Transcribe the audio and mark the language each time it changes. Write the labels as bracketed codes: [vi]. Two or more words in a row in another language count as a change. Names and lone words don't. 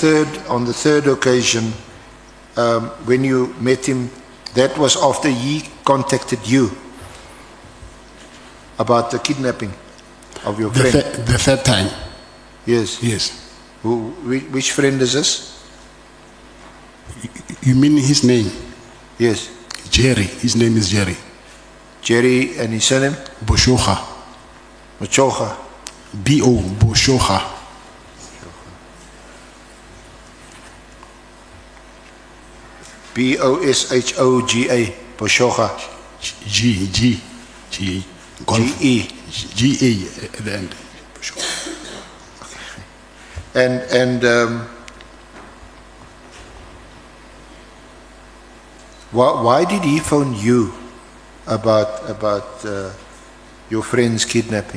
[en] On the third occasion, when you met him, that was after he contacted you about the kidnapping of your friend. The third time. Yes. Yes. Which friend is this? You mean his name? Yes. Jerry. His name is Jerry. Jerry, and his surname? Boshoga. Machoga. B.O. Boshoga. B-O-S-H-O-G-A. Boshoga. G-E. G-A at the end. And why did he phone you about your friend's kidnapping?